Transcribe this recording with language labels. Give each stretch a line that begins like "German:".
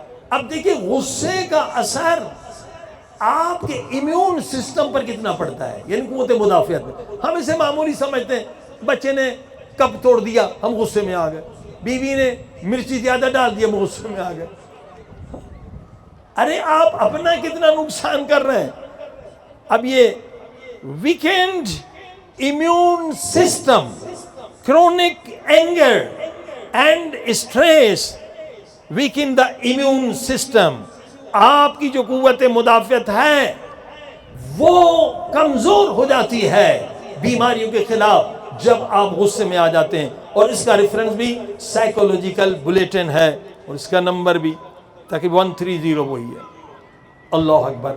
Urdu: اب دیکھیں غصے کا اثر آپ کے امیون سسٹم پر کتنا پڑتا ہے، یعنی قوت مدافعت میں. ہم اسے معمولی سمجھتے ہیں، بچے نے کپ توڑ دیا ہم غصے میں آ گئے، بیوی نے مرچی زیادہ ڈال دیا ہم غصے میں آ گئے. ارے آپ اپنا کتنا نقصان کر رہے ہیں. اب یہ
English: Weakened immune system, chronic anger and stress weaken the immune system.
Urdu: آپ کی جو قوت مدافعت ہے وہ کمزور ہو جاتی ہے بیماریوں کے خلاف جب آپ غصے میں آ جاتے ہیں. اور اس کا ریفرنس بھی سائیکولوجیکل بلیٹن ہے، اور اس کا نمبر بھی تاکہ 130 وہی ہے. اللہ اکبر.